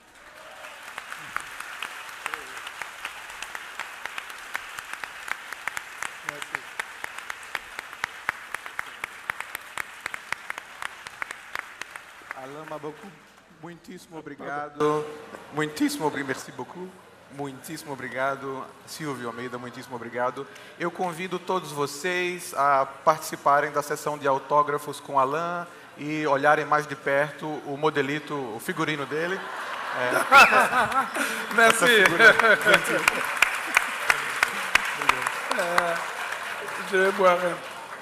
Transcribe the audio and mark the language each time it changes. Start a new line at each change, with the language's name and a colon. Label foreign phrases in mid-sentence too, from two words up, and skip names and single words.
Portuguese: Alain Mabankou, muitíssimo obrigado.
French: Merci beaucoup.
Portuguese: Muitíssimo obrigado. Silvio Almeida, muitíssimo obrigado. Eu convido todos vocês a participarem da sessão de autógrafos com Alain e olharem mais de perto o modelito, o figurino dele.
French: Merci. Je vais boire un